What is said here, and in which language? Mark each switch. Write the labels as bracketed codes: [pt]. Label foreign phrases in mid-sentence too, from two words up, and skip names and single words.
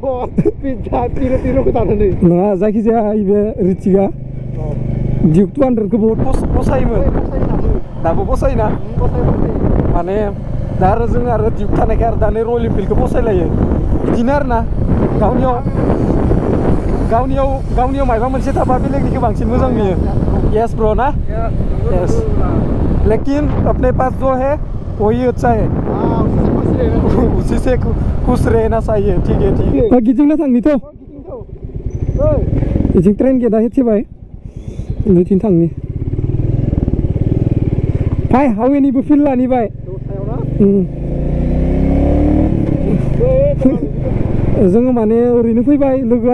[brx] नङा जायखिजाया बे रिथिकआ डिउक 200खौ बहुत फसायोमोन दाबो फसायोना माने दा आरो जों आरो डिउक थानायखाय आरो दा नै रयेल एनफिल्डखौ फसायलायो बिदिनो आरो ना गावनियाव मायबा मोनसे थाबा बेलेगनिखौ बांसिन मोजां नुयो [en] yes bro [hi] ना यस लेकिन अपने पास जो है वही अच्छा है उसी से खुश रहना चाहिए ठीक है [brx] गिदिंना थांनिथ' बिथिं ट्रेन गेटआ हेथिबाय बिथिं थांनि फाय हावेनिबो फिल लानिबाय जोङो माने ओरैनो फैबाय लोगोआ